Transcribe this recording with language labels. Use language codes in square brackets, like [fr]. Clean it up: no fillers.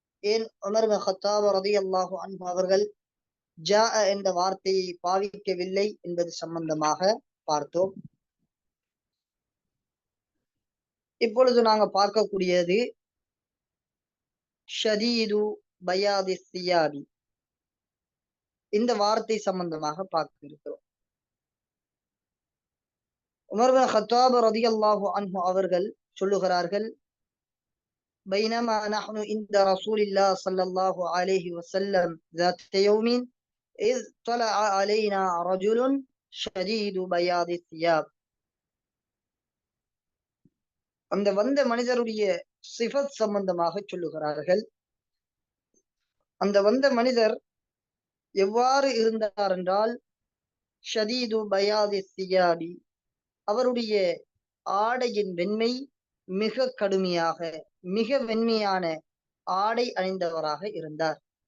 [ta] ஏன் உமர் பின் கத்தாப் ரலியல்லாஹு அன்ஹு அவர்கள் ஜாஅ என்ற வார்த்தையை பாவிக்கவில்லை என்பது சம்பந்தமாக பார்த்தோம். இப்பொழுது நாங்க பார்க்கக்கூடியது [ar] ஷதீது பயாதி சியாபி. [ta] இந்த வார்த்தை சம்பந்தமாக பார்க்க இருக்கிறோம். உமர் பின் கத்தாப் ரலியல்லாஹு அன்ஹு அவர்கள் சொல்லுகிறார்கள்: [ar] بينما نحن عند رسول الله صلى الله عليه وسلم ذات يوم إذ طلع علينا رجل شديد بياض الثياب. [ta] அந்த வந்த மனிதருடைய சிஃபத் சம்பந்தமாக சொல்லுகிறார்கள். அந்த வந்த மனிதர் எவ்வாறு இருந்தார் என்றால், [ar] ஷதீது பயாதி சியாபி, [ta] அவருடைய ஆடையின் வெண்மை மிக கடுமையாக, மிக வெண்மையான ஆடை அணிந்தவராக இருந்தார்.